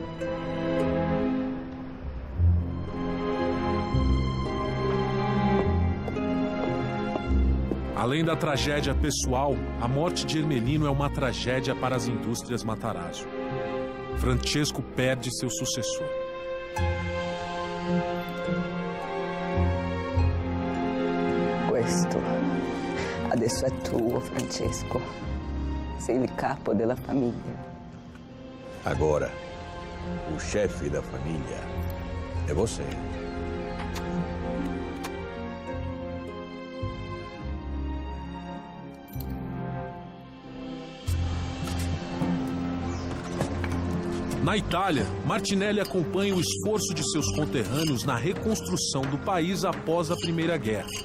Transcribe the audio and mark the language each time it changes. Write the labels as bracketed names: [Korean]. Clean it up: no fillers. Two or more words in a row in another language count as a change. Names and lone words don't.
[Portuguese] Além da tragédia pessoal, a morte de Ermelino é uma tragédia para as indústrias Matarazzo. Francesco perde seu sucessor. [Italian] Questo adesso è tuo, Francesco. Sei il capo della famiglia. [Portuguese] Agora, o chefe da família é você. Na Itália, Martinelli acompanha o esforço de seus conterrâneos na reconstrução do país após a Primeira Guerra.